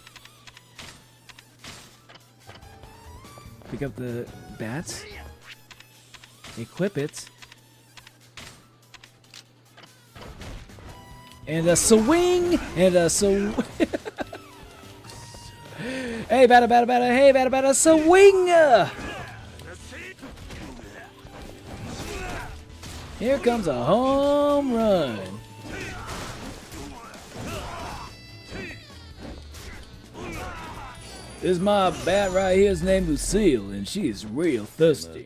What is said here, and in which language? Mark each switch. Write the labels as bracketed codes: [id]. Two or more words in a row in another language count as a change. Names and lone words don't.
[en] Pick up the bats. Equip it. And a swing! And a swing! Hey, bada, bada, bada. Hey, bada, bada. Swing! Here comes a home run. This my bat right here is named Lucille, and she is real thirsty.